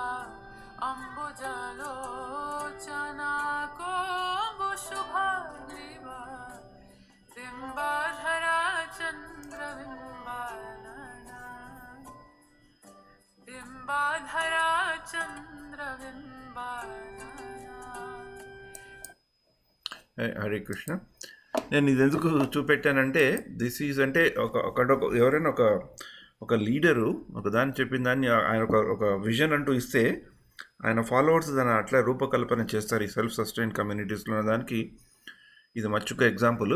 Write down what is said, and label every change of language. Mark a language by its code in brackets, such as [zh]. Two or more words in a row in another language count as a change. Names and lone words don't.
[sa] अम्बुजलोचन कम्बु शुभग्रीव बिम्बाधर चन्द्र बिम्बानन बिम्बाधर चन्द्र बिम्बानन. [te] హరే కృష్ణ. నేను ఇది ఎందుకు చూపెట్టానంటే [en] this is [te] అంటే ఎవరైనా ఒక లీడరు ఒకదాన్ని చెప్పిన దాన్ని ఆయన ఒక విజన్ అంటూ ఇస్తే ఆయన ఫాలోవర్స్ దాన్ని అట్లా రూపకల్పన చేస్తారు ఈ [en] self sustain [te] కమ్యూనిటీస్లో దానికి ఇది మచ్చుక ఎగ్జాంపుల్.